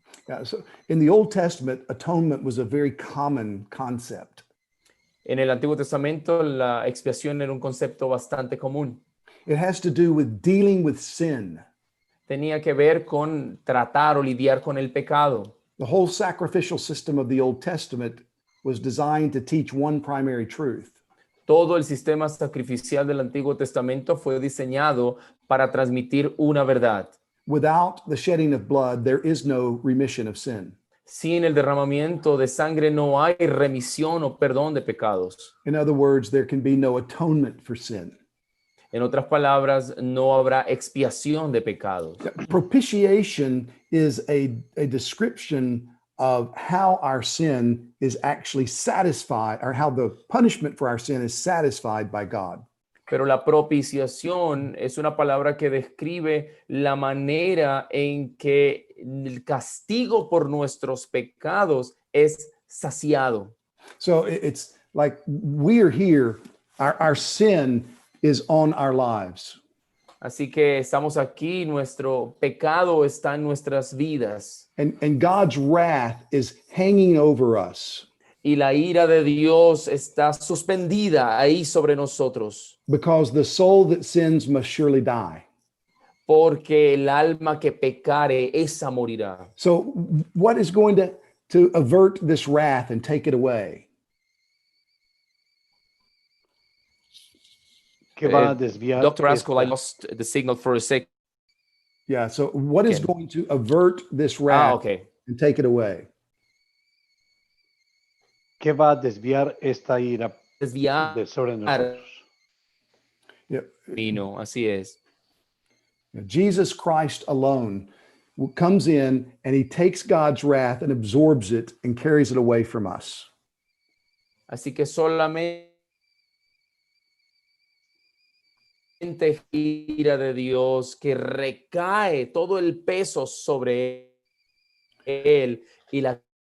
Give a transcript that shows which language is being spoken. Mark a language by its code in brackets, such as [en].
[en] Yeah, so in the Old Testament, atonement was a very common concept. [es] En el Antiguo Testamento, la expiación era un concepto bastante común. [en] It has to do with dealing with sin. [es] Tenía que ver con tratar o lidiar con el pecado. [en] The whole sacrificial system of the Old Testament was designed to teach one primary truth. [es] Todo el sistema sacrificial del Antiguo Testamento fue diseñado para transmitir una verdad. [en] Without the shedding of blood, there is no remission of sin. [es] Sin el derramamiento de sangre no hay remisión o perdón de pecados. [en] In other words, there can be no atonement for sin. [es] En otras palabras, no habrá expiación de pecados. [en] Propitiation is a description of how our sin is actually satisfied, or how the punishment for our sin is satisfied by God. [es] Pero la propiciación es una palabra que describe la manera en que el castigo por nuestros pecados es saciado. [en] So it's like we're here, our sin is on our lives. [es] Así que estamos aquí, nuestro pecado está en nuestras vidas. [en] And God's wrath is hanging over us. [es] Y la ira de Dios está suspendida ahí sobre nosotros. [en] Because the soul that sins must surely die. [es] Porque el alma que pecare, esa morirá. [en] So what is going to avert this wrath and take it away? [es] ¿Qué va a desviar [en] Dr. Askell, I [es] esta- [en] lost the signal for a sec. Yeah, so what is Okay. going to avert this wrath Okay. and take it away? [es] ¿Qué va a desviar esta ira Desviar de sobre nosotros? [en] Yeah. [es] vino, así es. [en] Jesus Christ alone comes in and he takes God's wrath and absorbs it and carries it away from us. [es] Así que solamente ira de Dios que recae todo el peso sobre él y la